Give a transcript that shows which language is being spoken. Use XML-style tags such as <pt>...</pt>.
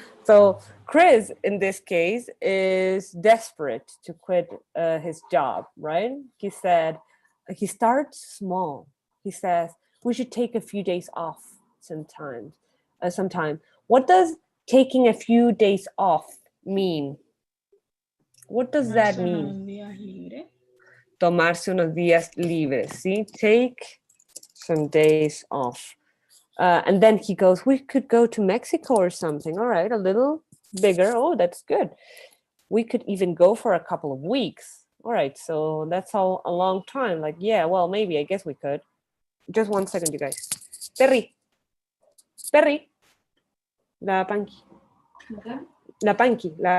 <en>So Chris, in this case, is desperate to quit his job, right? He said, he starts small. He says, we should take a few days off sometime. What does taking a few days off mean? What does that mean?</en> <es>Tomarse unos días libres, ¿sí?</es> <en>Take some days off. And then he goes, we could go to Mexico or something. All right, a little bigger. Oh, that's good. We could even go for a couple of weeks. All right, so that's all a long time. Like, yeah, well, maybe, I guess we could. Just 1 second, you guys. Perry. La Panky. La Panky.</en>